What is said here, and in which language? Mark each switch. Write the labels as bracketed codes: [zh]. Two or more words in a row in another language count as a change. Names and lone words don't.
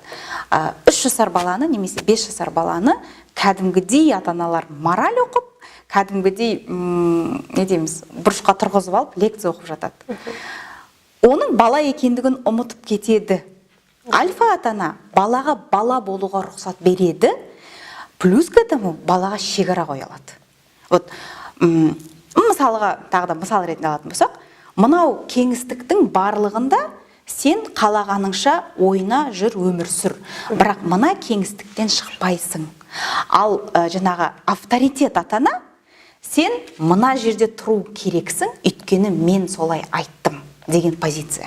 [kk] 3 жасар баланы немесе 5 жасар баланы кәдімгідей атаналар мораль оқып, кәдімгідей не дейміз, бұрышқа тұрғызып алып лекция оқып жатады. Оның бала екендігін ұмытып кетеді. Альфа атана балаға бала болуға рұқсат береді, [ru] плюс к этому [kk] балаға шекара қоя алады. Вот мысалға, тағы да мысал ретінде алатын болсақ, мынау кеңістіктің барлығында сен қалағаныңша ойна жүр, өмір сүр. Бірақ мына кеңістіктен шықпайсың. Ал жаңағы авторитет атана, сен мына жерде тұру керексің, өйткені мен солай айттым деген позиция.